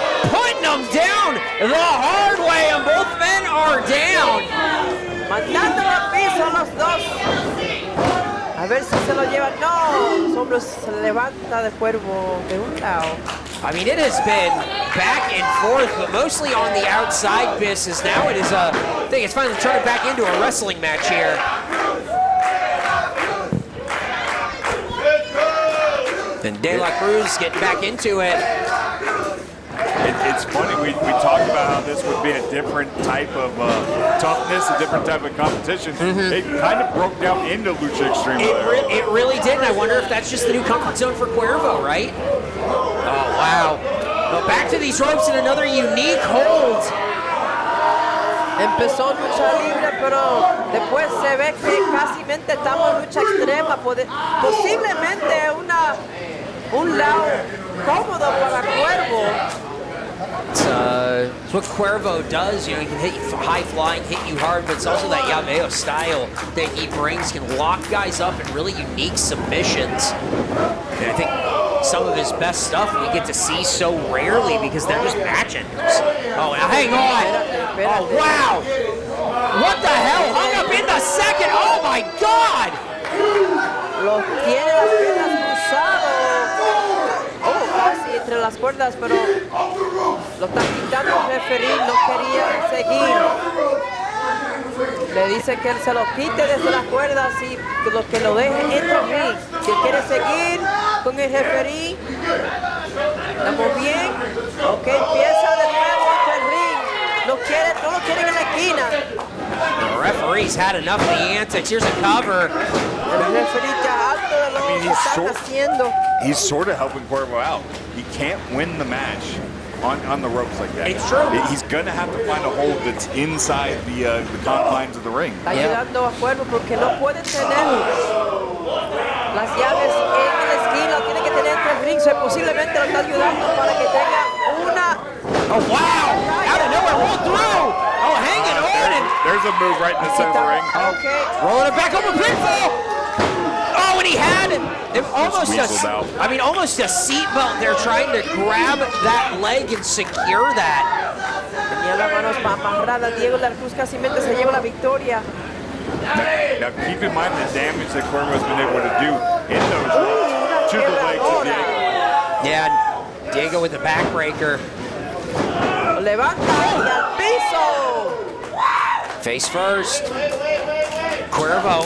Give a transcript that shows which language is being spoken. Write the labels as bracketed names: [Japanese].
[English] Putting them down the hard way, and both men are down. [Spanish] Mandándolo al piso los dos. A ver si se lo llevan. No, los hombros se levanta de Cuervo de un lado. [English] I mean, it has been back and forth, but mostly on the outside business. Now it is I think it's finally turned back into a wrestling match here. And De La Cruz getting back into it. It's funny, we talked about how this would be a different type of toughness, a different type of competition. It kind of broke down into Lucha Extrema. It really did, and I wonder if that's just the new comfort zone for Quervo, right? Oh, wow. But back to these ropes in another unique hold. [Spanish] Empezó lucha libre, pero después se ve que casi estamos en lucha extrema. Posiblemente un lado cómodo para Cuervo. [English] It's what Quervo does. You know, he can hit you high flying, hit you hard, but it's also that Llaveo style that he brings, can lock guys up in really unique submissions. And I think some of his best stuff we get to see so rarely because they're just match enders. Oh, now hang on. Oh, wow. What the hell? Hung up in the second. Oh, my God. [Spanish] Los tiene las piernas cruzadas. Oh, casi entre las cuerdas, pero lo está quitando el referee, no quería seguir. Le dice que él se lo quite desde las cuerdas y que lo deje en el ring. Si quiere seguir con el referee, estamos bien. Ok, empieza de nuevo hasta el ring. No lo quieren en la esquina. [English] The referee's had enough of the antics. Here's a cover. [Spanish] El referee está alto de lo que están haciendo. [English] He's sort of helping Quervo out. He can't win the match on the ropes like that. It's true. He's going to have to find a hold that's inside the confines of the ring. [Spanish] Está ayudando a Quervo porque no puede tener las llaves en la esquina, tiene que tener entre el ring. Posiblemente lo está ayudando para que tenga una. [English] Oh, wow. Out of nowhere, rolled through. Oh, hanging on. And There's a move right in the center of the ring. Okay. rolling it back over pinfall. Oh, and he had it almost almost a seatbelt. They're trying to grab that leg and secure that. [Spanish] Tenía las manos amarradas. Diego de la Cruz casi se lleva la victoria. [English] Now keep in mind the damage that Quervo has been able to do in those ropes to the legs of Diego. Yeah, Diego with the backbreaker. [Spanish] Lo levanta y al piso. [English] Face first. Quervo.